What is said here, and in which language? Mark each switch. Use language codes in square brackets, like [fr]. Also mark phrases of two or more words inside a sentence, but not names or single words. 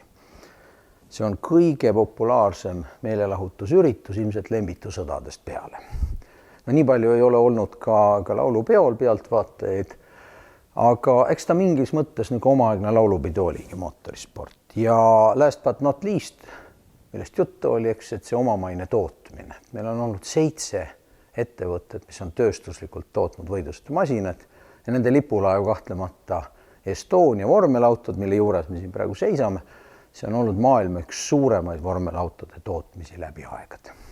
[et] See on kõige populaarsem meelelahutusüritus ilmselt lembitusõdadest peale. No nii palju ei ole olnud ka laulupeol pealtvaatajaid, aga eks ta mingis mõttes nagu omaaegne laulupidu oligi mootorisport. Ja [en] last but not least, [et] millest juttu oli, eks, et see omamaine tootmine. Meil on olnud 7 ettevõtted, mis on tööstuslikult tootnud võidustusmasinad ja nende lipulaev kahtlemata Estonia vormelautod, mille juures me siin praegu seisame. See on olnud maailma üks suuremaid vormelautode tootmisi läbi aegade.